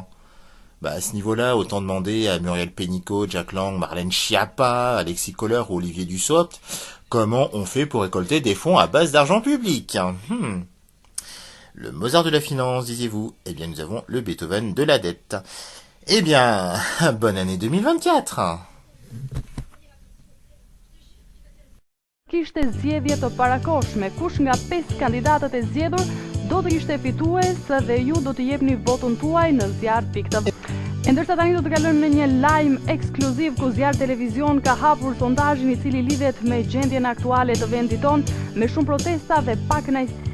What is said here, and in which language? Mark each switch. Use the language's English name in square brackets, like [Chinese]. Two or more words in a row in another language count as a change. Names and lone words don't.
[French] À ce niveau-là, autant demander à Muriel Pénicaud, Jack Lang, Marlène Schiappa, Alexis Kohler ou Olivier Dussopt comment on fait pour récolter des fonds à base d'argent public. Le Mozart de la finance, disiez-vous? Eh bien, nous avons le Beethoven de la dette. Eh bien, bonne année 2024. [Albanian] Kishte zgjedhje të parakoshme, kush nga 5 kandidatët e zgjedhur do të ishte fitues dhe ju do të jepni votun tuaj në zjarr.tv. Ndërsa tani do të kalojmë në një lajm ekskluziv ku Zjarr Televizion ka hapur sondazhin i cili lidhet me gjendjen aktuale të vendit ton, me shumë protesta dhe pak kënaqësi.